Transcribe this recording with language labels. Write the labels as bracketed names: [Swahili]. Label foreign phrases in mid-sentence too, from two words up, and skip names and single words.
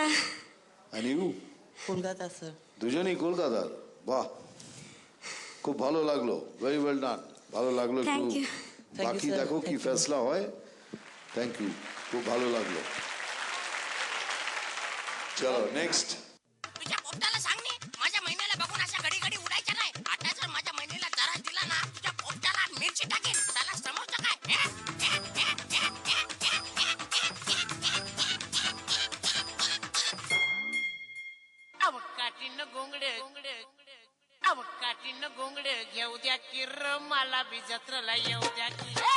[English] And you? [Bangla] কলকাতা স্যার। দুজনেই কলকাতার? বাহ, খুব ভালো লাগলো। [English] very well done. [Bangla] ভালো লাগলো। [English] Thank you. [Bangla] বাকি দেখো কি ফেসলা হয়। [English] thank you, [Bangla] খুব ভালো লাগলো। চলো নেক্সট। [Marathi] तुझ्या पोपटाला सांग नी, माझ्या महिन्याला बघून अशा घडी घडी उडायच्या नाही. आता जर माझ्या महिन्याला त्रास दिला ना, तुझ्या पोपटाला मिरची टाकेन. त्याला समजतं काय? अवकाटीनं गोंगडे अवकाटीनं गोंगडे घेऊ द्या की र मला बी जत्रेला येऊ द्या की.